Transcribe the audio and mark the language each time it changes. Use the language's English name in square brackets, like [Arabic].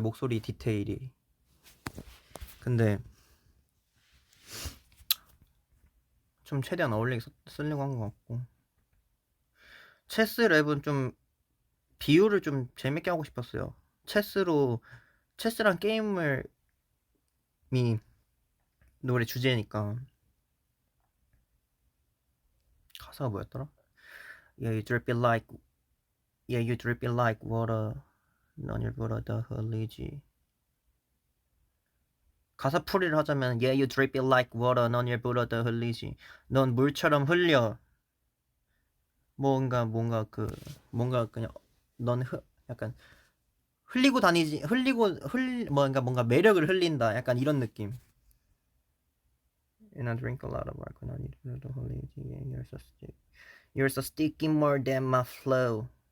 [Korean] 목소리 디테일이. 근데 좀 최대한 어울리게 쓰려고 한 것 같고, 체스 랩은 좀 비유를 좀 재밌게 하고 싶었어요. 체스란 게임을 미 노래 주제니까. 가사가 뭐였더라? [English] Yeah, you drip it like Yeah, you drip it like water. [Korean] 넌 일부러 더 흘리지. 가사 풀이를 하자면 [English] Yeah, you drip it like water. [Korean] 넌 일부러 더 흘리지. 넌 물처럼 흘려. 뭔가 그냥 넌 약간 흘리고 다니지. 뭔가 매력을 흘린다. 약간 이런 느낌. [English] And I drink a lot of alcohol. [Korean] 넌 일부러 더 흘리지. [English] Yeah, you're so sticky more than my flow.